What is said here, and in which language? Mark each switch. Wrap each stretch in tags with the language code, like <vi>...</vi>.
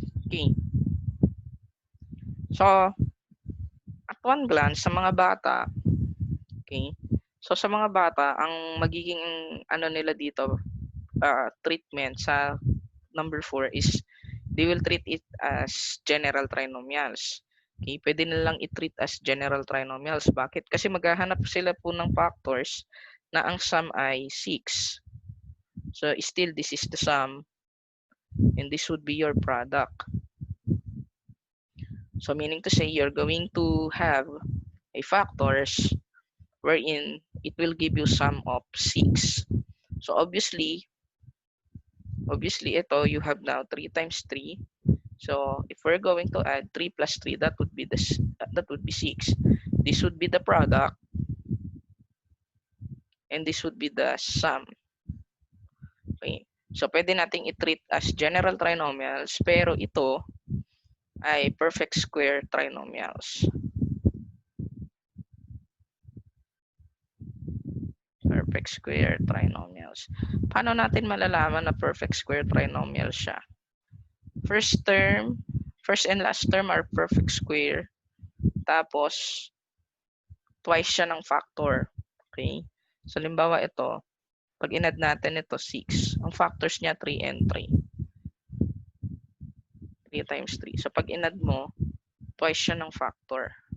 <en>Okay. So,</en> <tl>at one glance, sa mga bata, okay, so sa mga bata, ang magiging ano nila dito,</tl> <en>treatment sa number 4 is they will treat it as general trinomials.</en> <tl>Okay, pwede nilang i-treat as general trinomials. Bakit? Kasi maghahanap sila po ng factors na ang sum ay 6.</tl> <en>So, still, this is the sum and this would be your product. So, meaning to say, you're going to have a factors wherein it will give you sum of 6. So, obviously, ito, you have now 3 times 3. So, if we're going to add 3 plus 3, that would be 6. This would be the product and this would be the sum.</en> <tl>Okay. So, pwede nating i-treat as general trinomials, pero ito ay perfect square trinomials. Perfect square trinomials. Paano natin malalaman na perfect square trinomial siya?</tl> <en>First and last term are perfect square.</en> <tl>Tapos, twice siya ng factor. Okay? So, limbawa ito, pag in-add natin ito, 6. Ang factors niya, 3 and 3.</tl> <en>3 times 3.</en> <tl>So, pag in-add mo, twice siya ng factor.</tl>